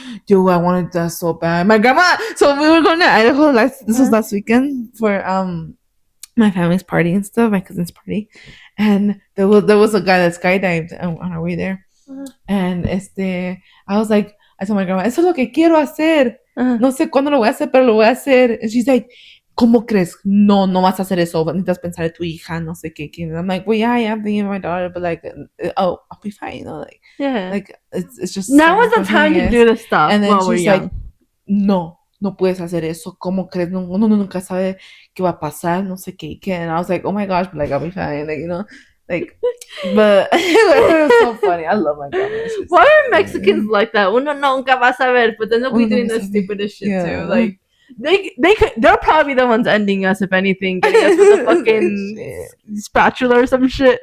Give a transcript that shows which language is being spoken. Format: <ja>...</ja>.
<en>Yo, I wanted that so bad. My grandma. So we were going to Idaho this was last weekend for my family's party and stuff, my cousin's party, and there was a guy that skydived on our way there, and I was like, I told my grandma,</en> <es>eso es lo que quiero hacer. No sé cuándo lo voy a hacer, pero lo voy a hacer.</es> <en>And she's like,</en> <es>¿cómo crees? No vas a hacer eso. Necesitas pensar en tu hija, no sé qué.</es> <en>And I'm like, well, yeah, I am thinking of my daughter, but like, I'll be fine, you know, like, yeah, like it's just now is the time to do this stuff. And then while she's we're like, young.</en> <es>no puedes hacer eso. ¿Cómo crees? Uno nunca sabe qué va a pasar, no sé qué.</es> <en>And I was like, oh my gosh, but like, I'll be fine, like, you know, like, but it was so funny. I love my grandma. Why are Mexicans like that?</en> <es>Uno nunca va a saber,</es> <en>but then they'll be doing the stupidest shit too. Like, they'll probably be the ones ending us, if anything, getting us with a fucking spatula or some shit.</en>